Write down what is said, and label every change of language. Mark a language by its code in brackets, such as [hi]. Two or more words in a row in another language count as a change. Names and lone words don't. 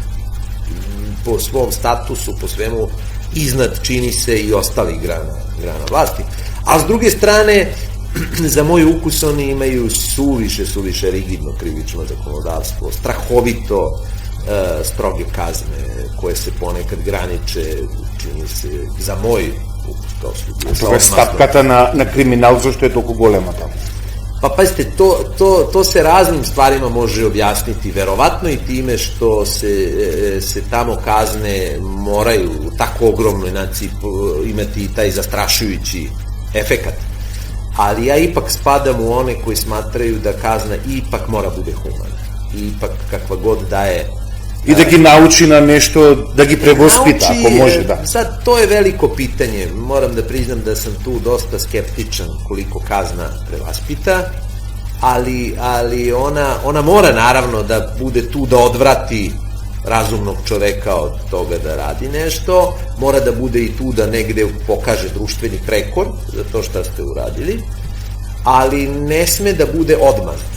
[sr] Po svom statusu, po svemu, iznad čini se i ostalih grana vlasti. A s druge strane, za moj ukus oni imaju suviše rigidno krivično zakonodavstvo, strahovito stroge kazne koje se ponekad graniče, čini se, za moj ukus kao sudija. [mk] Това е стапката на криминал, зашто е толку голема таму. [sr] Pa pazite, to se raznim stvarima može objasniti, verovatno i time što se tamo kazne moraju u tako ogromnoj naciji imati taj zastrašujući efekat. Ali ja ipak spadam u one koji smatraju da kazna ipak mora bude humana. I ipak kakva god daje... [mk] И да ги научи на нешто, да ги превоспита, ако може, да. [sr] Sad, to je veliko pitanje. Moram da priznam da sam tu dosta skeptičan koliko kazna prevaspita, ali ona mora naravno da bude tu da odvrati razumnog čoveka od toga da radi nešto, mora da bude i tu da negde pokaže društveni prekor za to šta ste uradili, ali ne sme da bude odmazda.